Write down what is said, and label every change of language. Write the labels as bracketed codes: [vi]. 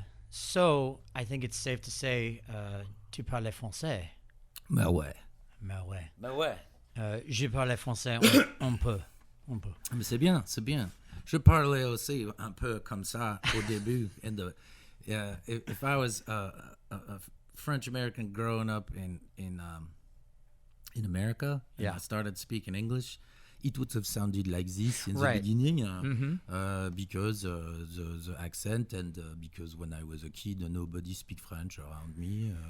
[en] So I think it's safe to say, [fr] tu parles français. Ben ouais. Ben ouais. Ben ouais. Je parle français on peut. Mais c'est bien, c'est bien. Je parlais aussi un peu comme ça au début. [en] If I was a French American growing up in America, and I started speaking English, it would have sounded like this in the beginning, because the accent and because when I was a kid, nobody speak French around me.